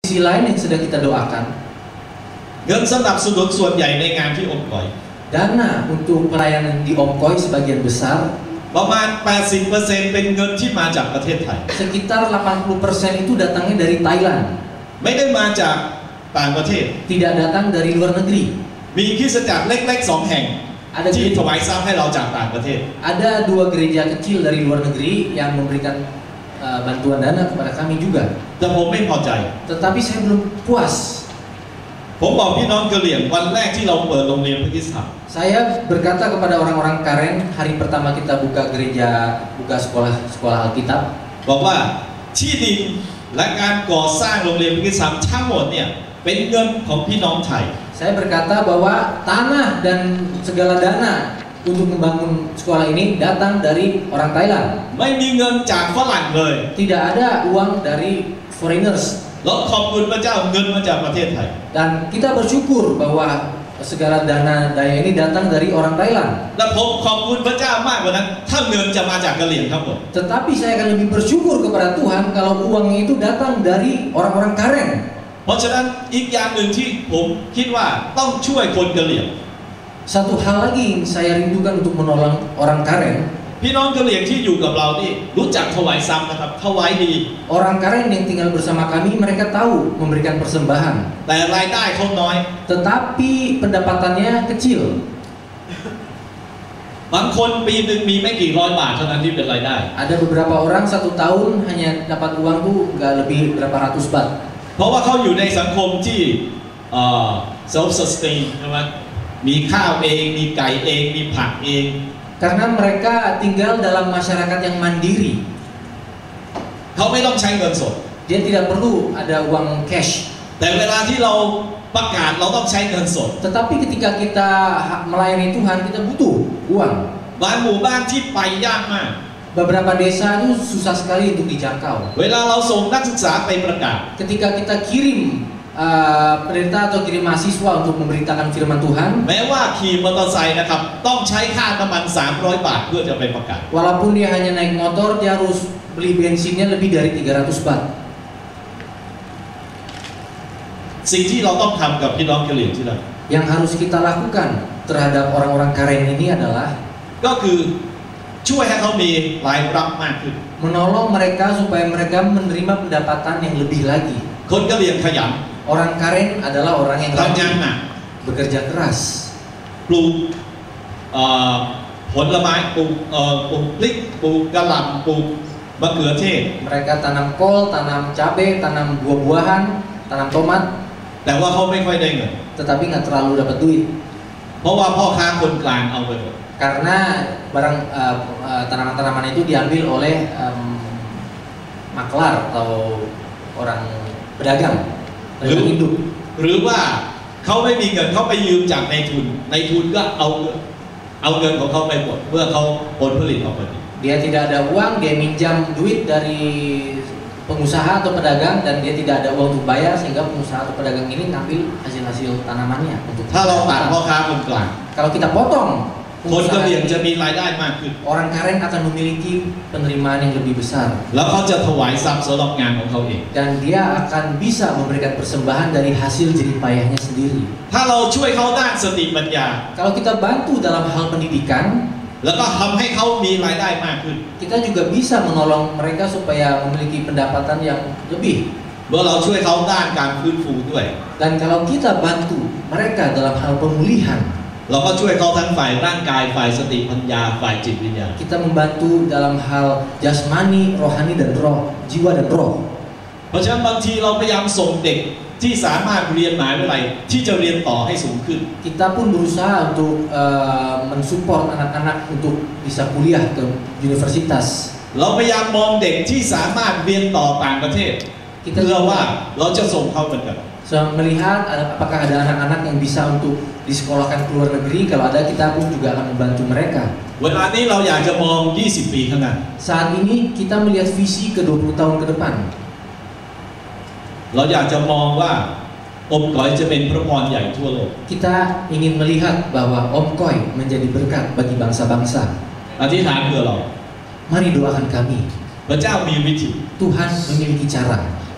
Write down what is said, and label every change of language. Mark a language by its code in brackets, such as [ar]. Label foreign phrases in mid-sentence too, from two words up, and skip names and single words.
[id] sisi lain yang sedang kita doakan, [th] เงินสนับสนุนส่วนใหญ่ในงานที่อมก่อย [id] dana untuk pelayanan di Omkoi sebagian besar [th] ประมาณ 80% เป็นเงินที่มาจากประเทศไทย [id] sekitar 80% itu datangnya dari Thailand, [th] ไม่ได้มาจากต่างประเทศ [id] tidak datang dari luar negeri. [th] มีคริสตจักรเล็กๆ2 แห่ง ที่ถวายทรัพย์ให้เราจากต่างประเทศ [id] Ada 2 gereja kecil dari luar negeri yang memberikan bantuan dana kepada kami juga. [th] แต่ผมไม่พอใจ [id] Tetapi saya belum puas. [th] ผมบอกพี่น้องกะเหรี่ยงวันแรกที่เราเปิดโรงเรียนพระคริสตจักร [id] Saya berkata kepada orang-orang Karen hari pertama kita buka gereja, buka sekolah Alkitab, [th] บอกว่าที่ดินและการก่อสร้างโรงเรียนพระคริสตจักรทั้งหมดเนี่ยเป็นเงินของพี่น้องไทย [id] saya berkata bahwa tanah dan segala dana untuk membangun sekolah ini datang dari orang Thailand. [th] ไม่มีเงินจากฝรั่งเลย [id] Tidak ada uang dari foreigners. [th] เราขอบคุณพระเจ้าเงินมาจากประเทศไทย [id] Dan kita bersyukur bahwa segala dana daya ini datang dari orang Thailand. [th] และผมขอบคุณพระเจ้ามากกว่านั้นถ้าเงินจะมาจากกะเหรี่ยงทั้งหมด [id] Tetapi saya akan lebih bersyukur kepada Tuhan kalau uangnya itu datang dari orang-orang Karen. [th] เพราะฉะนั้นอีกอย่างหนึ่งที่ผมคิดว่าต้องช่วยคนกะเหรี่ยง [id] Satu hal lagi yang saya rindukan untuk menolong orang Karen. [th] พี่น้องกะเหรี่ยงที่อยู่กับเรานี่รู้จักถวายทรัพย์นะครับถวายดี [id] Orang Karen yang tinggal bersama kami mereka tahu memberikan persembahan. [th] แต่รายได้เขาน้อย [id] Tetapi pendapatannya kecil. [th] บางคนปีหนึ่งมีไม่กี่ร้อยบาทเท่านั้นที่เป็นรายได้ [id] Ada beberapa orang 1 tahun hanya dapat uang tuh nggak lebih berapa ratus baht. [th] เพราะว่าเขาอยู่ในสังคมที่ [en] self sustain [th] ใช่ไหมมีข้าวเองมีไก่เองมีผักเอง [id] Karena mereka tinggal dalam masyarakat yang mandiri. [th] เขาไม่ต้องใช้เงินสด [id] Dia tidak perlu ada uang cash. [th] แต่เวลาที่เราประกาศเราต้องใช้เงินสด [id] Tetapi ketika kita melayani Tuhan kita butuh uang. [th] บางหมู่บ้านที่ไปยากมาก [id] Beberapa desa itu susah sekali untuk dijangkau. [th] เวลาเราส่งนักศึกษาไปประกาศ [id] Ketika kita kirim pendeta atau kirim mahasiswa untuk memberitakan firman Tuhan, [th] แม้ว่าขี่มอเตอร์ไซค์นะครับต้องใช้ค่าน้ำมัน300 บาทเพื่อจะไปประกาศ [id] walaupun dia hanya naik motor, dia harus beli bensinnya lebih dari 300 baht. [th] สิ่งที่เราต้องทำกับพี่น้องกะเหรี่ยงที่นั่น [id] Yang harus kita lakukan terhadap orang-orang Karen ini adalah [th] ก็คือช่วยให้เขามีรายรับมากขึ้น [id] menolong mereka supaya mereka menerima pendapatan yang lebih lagi. [th] คนกะเหรี่ยงขยัน [id] Orang Karen adalah orang yang [th] ทำงาน [id] rajin, [th] หนัก [id] bekerja keras. [th] ปลูกผลไม้ปลูกพริกปลูกกะหล่ำปลูกมะเขือเทศ [id] Mereka tanam kol, tanam cabai, tanam buah-buahan, tanam tomat, [th] แต่ว่าเขาไม่ค่อยได้เงิน [id] tetapi nggak terlalu dapat duit [th] เพราะว่าพ่อค้าคนกลางเอาไปหมด [id] karena barang tanaman-tanaman itu diambil oleh maklar atau orang pedagang induk. [th] หรือว่าเขาไม่มีเงินเขาไปยืมจากนายทุนก็เอาเงินของเขาไปหมดเมื่อเขาผลผลิตออกมาดี [id] Dia tidak ada uang, dia minjam duit dari pengusaha atau pedagang dan dia tidak ada uang untuk bayar sehingga pengusaha atau pedagang ini ngambil hasil-hasil tanamannya untuk [th] ถ้าเราตัดพ่อค้าคนกลาง [id] kalau kita potong [th] คนกะเหรี่ยง [id] pengusaha [th] จะมีรายได้มากขึ้น [id] orang Karen akan memiliki penerimaan yang lebih besar [th] แล้วเขาจะถวายทรัพย์สำหรับงานของเขาเอง [id] dan dia akan bisa memberikan persembahan dari hasil jerih payahnya sendiri. [th] ถ้าเราช่วยเขาด้านสติปัญญา [id] Kalau kita bantu dalam hal pendidikan, [th] แล้วก็ทำให้เขามีรายได้มากขึ้น [id] kita juga bisa menolong mereka supaya memiliki pendapatan yang lebih. [th] เมื่อเราช่วยเขาด้านการฟื้นฟูด้วย [id] Dan kalau kita bantu mereka dalam hal pemulihan, [th] เราก็ช่วยเขาทั้งฝ่ายร่างกายฝ่ายสติปัญญาฝ่ายจิตวิญญาณ [id] kita membantu dalam hal jasmani, rohani dan roh, jiwa dan roh. [th] เพราะฉะนั้นบางทีเราพยายามส่งเด็กที่สามารถเรียนมหาวิทยาลัยที่จะเรียนต่อให้สูงขึ้น [id] Kita pun berusaha untuk mensupport anak-anak untuk bisa kuliah ke universitas. [th] เราพยายามมองเด็กที่สามารถเรียนต่อต่างประเทศ [id] Kita [th] เพื่อว่าเราจะส่งเขาเหมือนกัน [id] melihat apakah ada anak-anak yang bisa untuk disekolahkan ke luar negeri. Kalau ada, kita pun juga akan membantu mereka. [th] เวลานี้เราอยากจะมอง 20 ปีข้างหน้า [id] Saat ini kita melihat visi ke 20 tahun ke depan. [th] เราอยากจะมองว่าองค์กรจะเป็นพระพรใหญ่ทั่วโลก [id] Kita ingin melihat bahwa Om Koi menjadi berkat bagi bangsa-bangsa. [th] อธิษฐานเพื่อเรา [id] Mari doakan kami. [th] พระเจ้ามีวิธี [id] Tuhan memiliki cara.